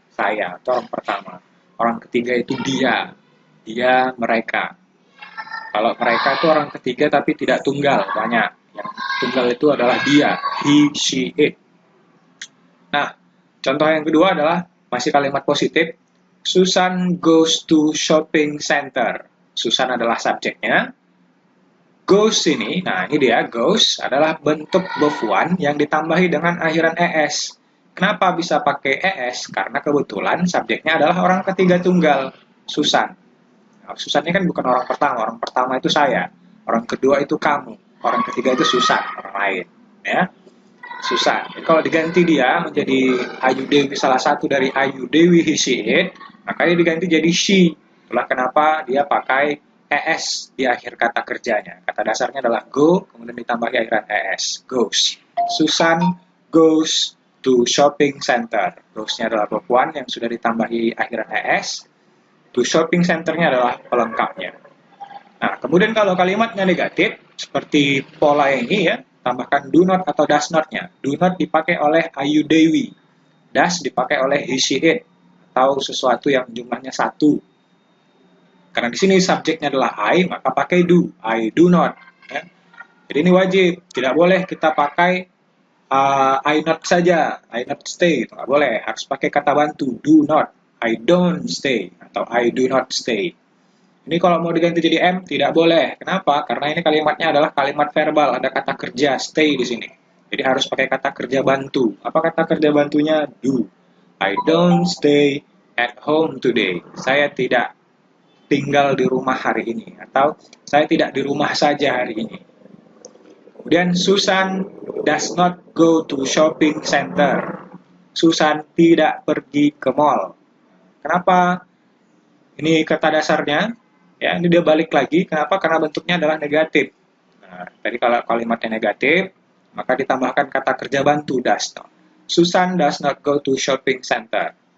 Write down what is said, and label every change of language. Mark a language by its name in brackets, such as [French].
[Indonesian] Saya, atau orang pertama. Orang ketiga itu dia, mereka. Kalau mereka itu orang ketiga tapi tidak tunggal, banyak. Yang tunggal itu adalah dia, he, she, it. Nah, contoh yang kedua adalah masih kalimat positif. [English] Susan goes to shopping center. [Indonesian] Susan adalah subjeknya. Goes ini, nah ini dia, goes adalah bentuk verb one yang ditambahi dengan akhiran es. Kenapa bisa pakai es? Karena kebetulan subjeknya adalah orang ketiga tunggal, Susan. Nah, Susan ini kan bukan orang pertama itu saya. Orang kedua itu kamu, orang ketiga itu Susan, orang lain. Ya, Susan. Jadi kalau diganti dia menjadi Ayu Dewi, salah satu dari Ayu Dewi he, she, it, maka dia diganti jadi she. Itulah kenapa dia pakai es di akhir kata kerjanya. Kata dasarnya adalah go, kemudian ditambahi akhiran es. [English] Goes. Susan goes to shopping center. [Indonesian] Goes-nya adalah verb one yang sudah ditambahi akhiran es. To shopping center-nya adalah pelengkapnya. Nah, kemudian kalau kalimatnya negatif, seperti pola ini ya, tambahkan do not atau does not-nya. Do not dipakai oleh Ayu Dewi. Does dipakai oleh he, she, it. Atau sesuatu yang jumlahnya satu. Karena di sini subjeknya adalah I, maka pakai do. [English] I do not. [Indonesian] Ya. Jadi ini wajib. Tidak boleh kita pakai I not saja. [English] I not stay. [Indonesian] Itu nggak boleh. Harus pakai kata bantu. [English] Do not. I don't stay. [Indonesian] Atau [English] I do not stay. [Indonesian] Ini kalau mau diganti jadi M, tidak boleh. Kenapa? Karena ini kalimatnya adalah kalimat verbal. Ada kata kerja, stay di sini. Jadi harus pakai kata kerja bantu. Apa kata kerja bantunya? [English] Do. I don't stay at home today. [Indonesian] Saya tidak tinggal di rumah hari ini, atau saya tidak di rumah saja hari ini. Kemudian [English] Susan does not go to shopping center. [Indonesian] Susan tidak pergi ke mall. Kenapa? Ini kata dasarnya, ya, ini dia balik lagi. Kenapa? Karena bentuknya adalah negatif. Nah, tadi kalau kalimatnya negatif, maka ditambahkan kata kerja bantu does not. [English] Susan does not go to shopping center.